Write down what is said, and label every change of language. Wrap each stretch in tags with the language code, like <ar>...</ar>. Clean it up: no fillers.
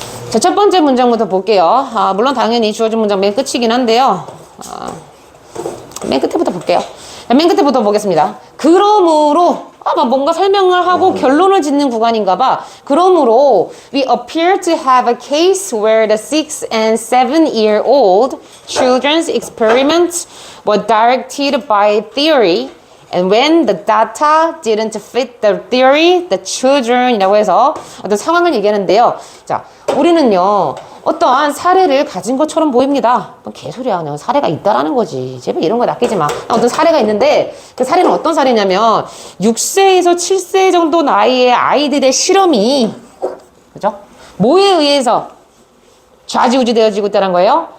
<ko>자, 첫 번째 문장부터 볼게요. 물론 당연히 주어진 문장 맨 끝이긴 한데요. 맨 끝에부터 볼게요. 맨 끝에부터 보겠습니다. 그러므로 막 뭔가 설명을 하고 결론을 짓는 구간인가 봐. 그러므로</ko> <en>we appear to have a case where the 6 and 7-year-old children's experiments were directed by theory and when the data didn't fit the theory, the children</en> <ko>이라고 해서 어떤 상황을 얘기하는데요. 자, 우리는요 어떠한 사례를 가진 것처럼 보입니다. 뭐 개소리야. 그냥 사례가 있다라는 거지. 제발 이런 거 낚이지 마. 어떤 사례가 있는데 그 사례는 어떤 사례냐면 6세에서 7세 정도 나이의 아이들의 실험이 그죠? 뭐에 의해서 좌지우지 되어지고 있다는 거예요?</ko>